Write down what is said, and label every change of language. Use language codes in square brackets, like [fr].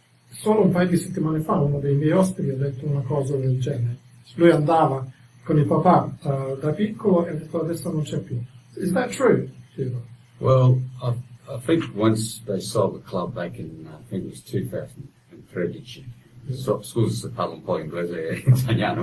[it] Solo un paio di settimane fa uno dei miei ospiti ha detto una cosa del genere. Lui andava con il papà da piccolo e ha detto adesso non c'è più. [en] Is that true? Well, I think once they sold the club back in, I think it was 2013. [it] So, scusa se parlo un po' inglese e italiano.